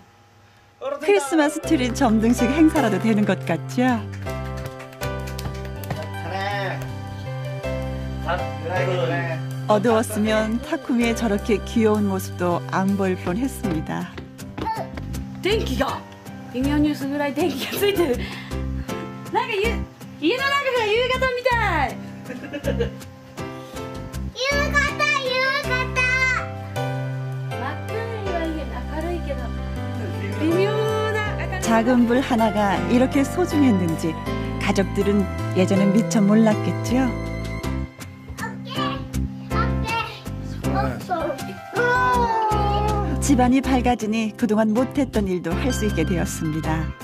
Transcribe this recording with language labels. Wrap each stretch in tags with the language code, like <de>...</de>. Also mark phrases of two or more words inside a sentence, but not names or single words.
<ko>크리스마스 트리 점등식 행사라도 되는 것 같죠? 어두웠으면 타쿠미의 저렇게 귀여운 모습도 안 보일 뻔했습니다.</ko> <ja>電気が微妙に薄暗い電気がついてる。なんか家の中が夕方みたい。夕方。真っ暗には明るいけど微妙な。</ja> <ko>작은 불 하나가 이렇게 소중했는지 가족들은 예전엔 미처 몰랐겠죠. 집안이 밝아지니 그동안 못했던 일도 할 수 있게 되었습니다.</ko>